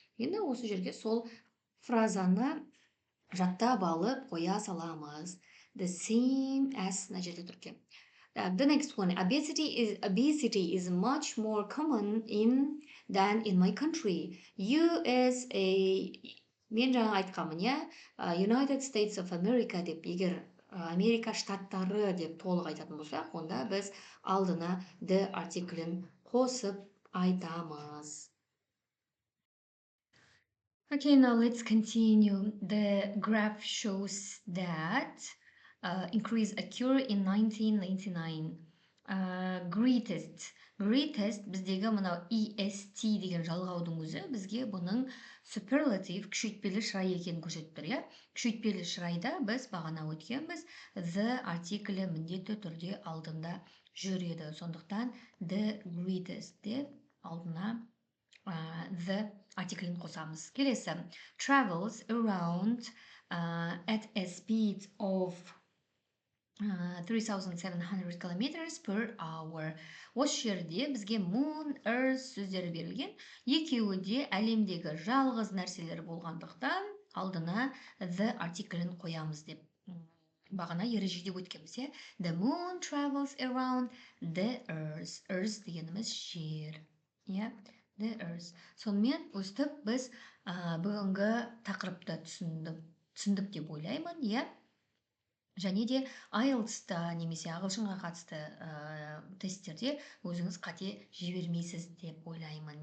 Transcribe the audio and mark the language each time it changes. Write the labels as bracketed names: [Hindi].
[Kazakh] Енді осы жерге сол фразаны жаттап алып қоя саламыз. [English] The same as [Kazakh] мына жерде тұр екен. [English] The next one, obesity is much more common than in my country. [Kazakh] USA, мен жаңа айтқанмын, иә, United States of America деп, егер Америка штаттары деп толық айтатын болсақ, онда біз алдына the артиклін қосып айтамыз. [English] Okay, now let's continue. The graph shows that increase occur in 1999. [Kazakh] Greatest біздегі мынау est деген жалғаудың өзі бізге бұның superlative күшейтпелі шырай екенін көрсетіп тұр, иә? Күшейтпелі шырайда біз бағана өткенбіз, the артиклі міндетті түрде алдында жүреді. Сондықтан the greatest деп алдына the артиклін қосамыз. Келесі, [English] travels around at a speed of 3700 kilometers per hour. [Kazakh] Осы жерде бізге moon, earth сөздері берілген. Екеуі де әлемдегі жалғыз нәрселер болғандықтан алдына the артиклін қоямыз деп бағана ережеде өткенбіз, иә? [English] The moon travels around the earth. [Kazakh] Earth дегеніміз жер, иә? [English] The earth. [Kazakh] Сонымен өстіп біз бүгінгі тақырыпты түсіндік деп ойлаймын, иә? Және де IELTS-та немесе ағылшынға қатысты тесттерде өзіңіз қате жібермейсіз деп ойлаймын.